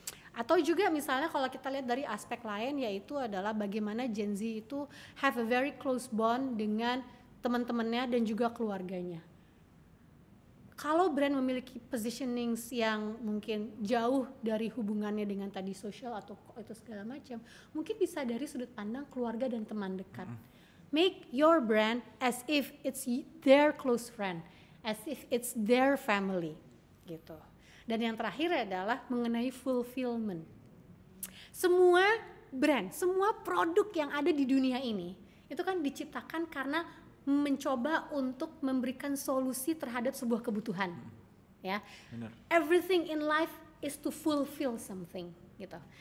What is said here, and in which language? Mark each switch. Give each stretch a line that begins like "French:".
Indonesian: Atau juga misalnya kalau kita lihat dari aspek lain, yaitu adalah bagaimana Gen Z itu
English: have a very close bond
Indonesian: dengan teman-temannya dan juga keluarganya. kalau brand memiliki positionings yang mungkin jauh dari hubungannya dengan tadi social atau itu segala macam, mungkin bisa dari sudut pandang keluarga dan teman dekat.
English: Make your brand as if it's their close friend, as if it's their family, gitu.
Indonesian: Dan yang terakhir adalah mengenai fulfillment. Semua brand, semua produk yang ada di dunia ini itu kan diciptakan karena mencoba untuk memberikan solusi terhadap sebuah kebutuhan, ya. Benar.
English: Everything in life is to fulfill something, gitu.